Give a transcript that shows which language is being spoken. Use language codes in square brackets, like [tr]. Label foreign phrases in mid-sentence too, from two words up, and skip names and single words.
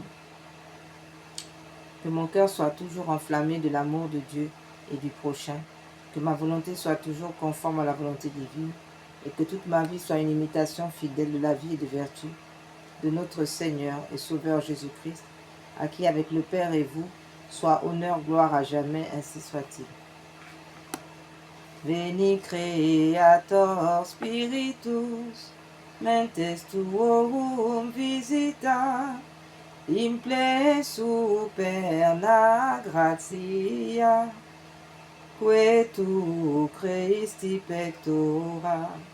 [fr] Que mon cœur soit toujours enflammé de l'amour de Dieu et du prochain, que ma volonté soit toujours conforme à la volonté divine, et que toute ma vie soit une imitation fidèle de la vie et de vertu de notre Seigneur et Sauveur Jésus-Christ, à qui avec le Père et vous, soit honneur, gloire à jamais, ainsi soit-il. [la] Veni Creator Spiritus, mentes tuorum visita, imple superna gratia, que tu Christi pectora,